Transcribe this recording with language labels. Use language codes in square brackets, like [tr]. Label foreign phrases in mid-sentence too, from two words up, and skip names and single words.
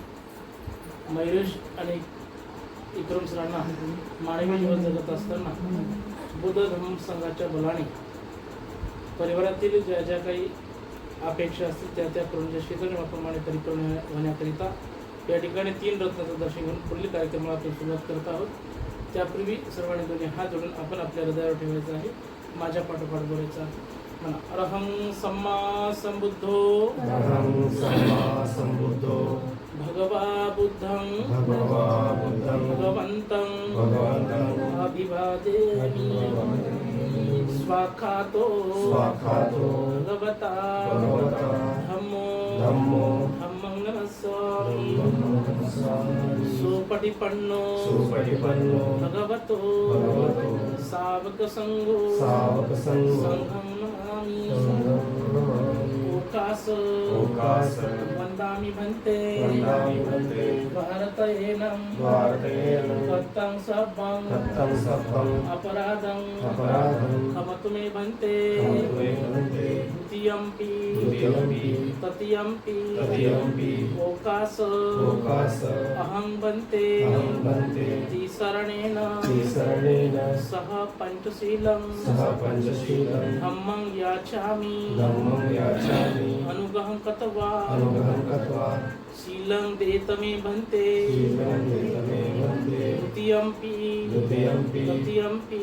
[mr] मयुरेश आणि इक्रम सरांना मानवी जीवन जगत असताना बुद्ध धर्म संघाच्या बलाने परिवारातील ज्या ज्या काही अपेक्षा असतील त्या त्या पौर्णिमेच्या शीतळप्रमाणे परिपूर्ण होण्याकरिता या ठिकाणी 3 रत्नाचं दर्शन घेऊन पुढील कार्यक्रमाला आपण सुरुवात करत आहोत. त्यापूर्वी सर्वांनी दोन्ही हात जोडून आपण आपल्या हृदयावर ठेवायचं आहे. माझ्या पाठोपाठ बोलायचं आहे. [pi] म्हणा अरहं सम्मा संबुद्धो भगवा बुद्धं भगवन्तं अभिवादेमि स्वाखातो भगवता धम्मो धम्मं नमस्सामि सुपटिपन्नो भगवतो सावकसंघो संघं नमामि ओकास वन्दामि भन्ते भारतेनं दत्तं सब्बं अपराधं क्षमतु मे भन्ते द्वितीयंपि तृतीयंपि ओकास अहं भन्ते तिसरणेन सह पंचशीलं धम्मं याचामि अनुग्रहं कृत्वा शीलं देतमे भन्ते द्वितीयंपि तृतीयंपि.